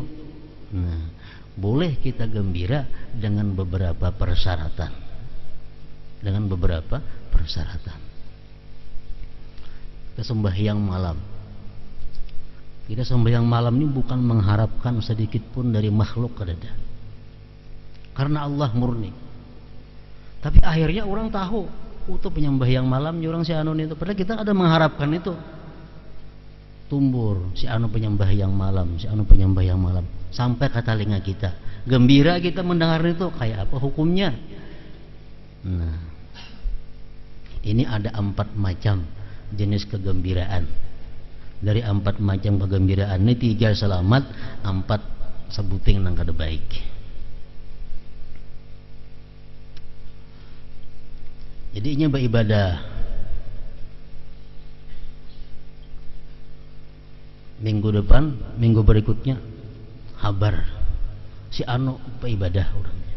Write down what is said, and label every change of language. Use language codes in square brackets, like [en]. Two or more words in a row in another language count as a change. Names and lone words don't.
[id] Nah, boleh kita gembira dengan beberapa persyaratan. Dengan beberapa persyaratan. Kita sembahyang malam. Kita sembahyang malam ini bukan mengharapkan sedikit pun dari makhluk kada. Karena Allah murni. Tapi akhirnya orang tahu, itu penyembahyang malam orang si anu itu. Padahal kita ada mengharapkan itu. Tumbur si anu penyembahyang malam, si anu penyembahyang malam sampai ke telinga kita. Gembira kita mendengar itu, kayak apa hukumnya? Nah, ini ada 4 macam jenis kegembiraan. [bjn] Dari 4 macam kegembiraan ini 3 selamat, 4 sebuting nang kada baik. [id] Jadi ini beribadah. Minggu depan, minggu berikutnya kabar si anu beribadah orangnya.